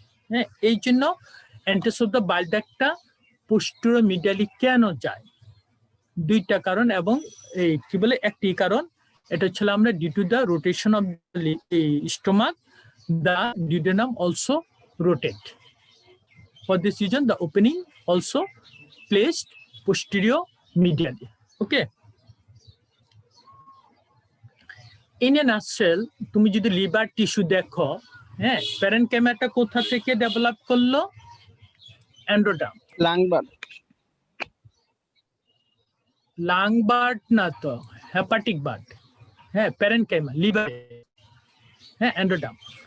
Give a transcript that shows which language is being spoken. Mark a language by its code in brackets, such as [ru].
[bn] হ্যাঁ, এই জন্য entrance of the bile ডাক্টটা posterior medially কেন যায়, দুইটা কারণ, এবং এই কি বলে একটি কারণ, এটা হচ্ছে আমরা [en] Due to the rotation of stomach the duodenum also rotate. For this reason, the opening also placed posterior medially. Okay. In a nutshell, [bn] তুমি যদি লিভার টিস্যু দেখো, হ্যাঁ, প্যারেনকাইমাটা কোথা থেকে ডেভেলপ করলো? এন্ডোডার্ম। লাং বার্ড না তো, হেপাটিক বার্ড। হ্যাঁ, প্যারেনকাইমা লিভার, হ্যাঁ, এন্ডোডার্ম।